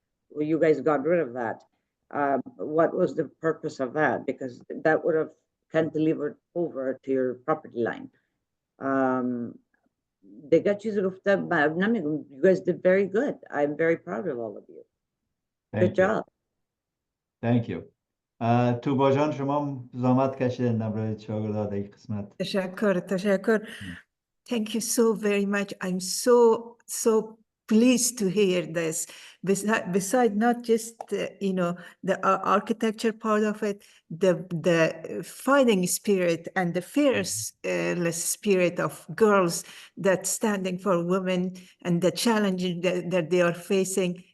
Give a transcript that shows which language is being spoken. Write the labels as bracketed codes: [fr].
[en] Well, you guys got rid of that. What was the purpose of that? Because that would have cantilevered over to your property line. You guys did very good. I'm very proud of all of you. Good job. Thank you. [fa] توبا جان شما زحمت کشیدین نمره شاگردات این قسمت. [en] تشکر. Thank you so very much. I'm so pleased to hear this. Besides not just the architecture part of it, the fighting spirit and the fearless spirit of girls that standing for women and the challenges that they are facing.